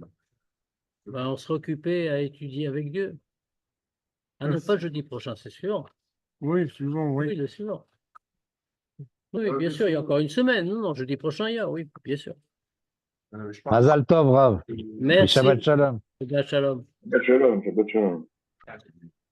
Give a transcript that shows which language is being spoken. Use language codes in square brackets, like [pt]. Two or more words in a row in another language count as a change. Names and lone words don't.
[fr] Ben, on sera occupé à étudier avec Dieu. Ah non, pas jeudi prochain, c'est sûr. Oui, souvent, Oui, oui. le suivant. Oui, bien sûr, il y a encore une semaine. Non, non, jeudi prochain, il y a, oui, bien sûr. Je parle [he] מזל טוב, רב. Et [fr] Merci. [he] שבת שלום. שבת שלום. שבת שלום, שבת שלום.